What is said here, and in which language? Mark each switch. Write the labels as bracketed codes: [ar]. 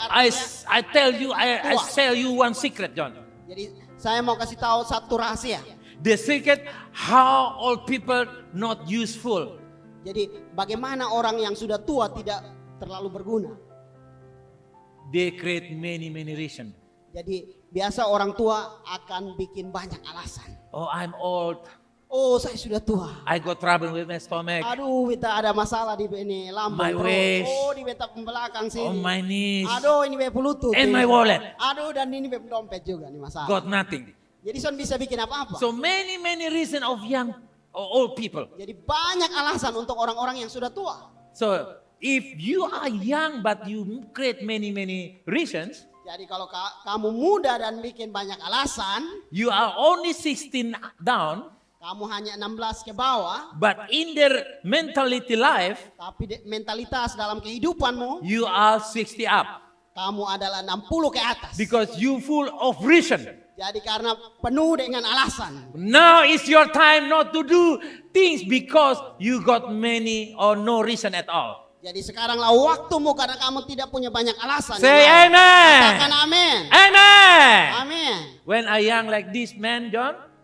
[en] I [id] artinya. [en] tell you, I tell you one secret, John. [id] Jadi saya mau kasih tahu satu rahasia. [en] The secret how old people not useful. [id] Jadi bagaimana orang yang sudah tua tidak terlalu berguna. [en] They create many reasons. [id] Jadi biasa orang tua akan bikin banyak alasan. [en] Oh, I'm old. [id] Oh saya sudah tua. [en] I got trouble with my stomach. [id] Aduh beta ada masalah di ini lambung. [en] My waist. [id] Oh di beta belakang sini. [en] Oh, my knees. [id] Aduh ini beta lutut. [en] And [id] ini. [en] my wallet. [id] Aduh dan ini beta dompet juga nih masalah. [en] Got nothing. [id] Jadi son bisa bikin apa-apa. [en] So many reasons of young or old people. [id] Jadi banyak alasan untuk orang-orang yang sudah tua. [en] So if you are young but you create many reasons, [id] Jadi kalau kamu muda dan bikin banyak alasan, [en] you are only 16 down, [id] kamu hanya 16 ke bawah, [en] but in their mentality life, [id] tapi mentalitas dalam kehidupanmu, [en] you are 60 up. [id] kamu adalah 60 ke atas. [en] Because you full of reason. [id] Jadi karena penuh dengan alasan. [en] Now is your time not to do things because you got many or no reason at all. [id] Jadi sekaranglah waktumu karena kamu tidak punya banyak alasan. [en] Say [id] yang lain. amen. Katakan amin. Amen. Amin. [en] When I young like this man, John,